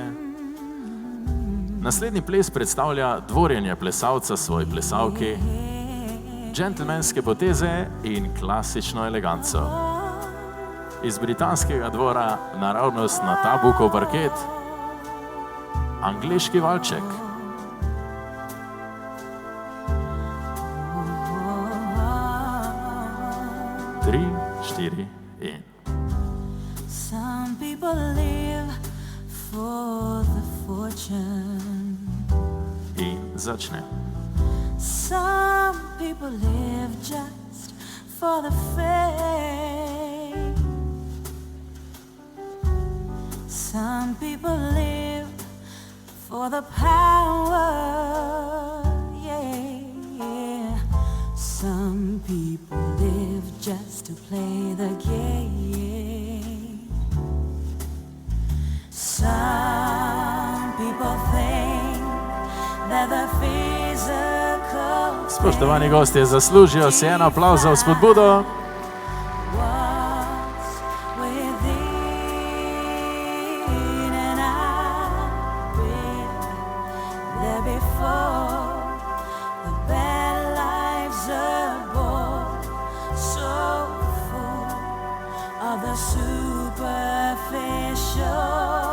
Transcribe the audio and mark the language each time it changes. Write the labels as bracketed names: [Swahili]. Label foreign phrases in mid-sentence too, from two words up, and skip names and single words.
[Slovenian] Naslednji ples predstavlja dvorjenje plesalca svoji plesalki, džentelmenske poteze in klasično eleganco. iz britanskega dvora naravnost na tabukov parket, angleški valček. Tri, štiri in. [English] Some people live for the fortune. [Slovenian] In začne. [English] Some people live just for the fame. Some people live for the power. Yeah, yeah. Some people live just to play the game. Some people think that the physical [Slovenian] Spoštovani gostje, zaslužijo si en aplavz za vzpodbudo. [English] what's within, and I've been there before. The bad lives aboard, so full of the superficial.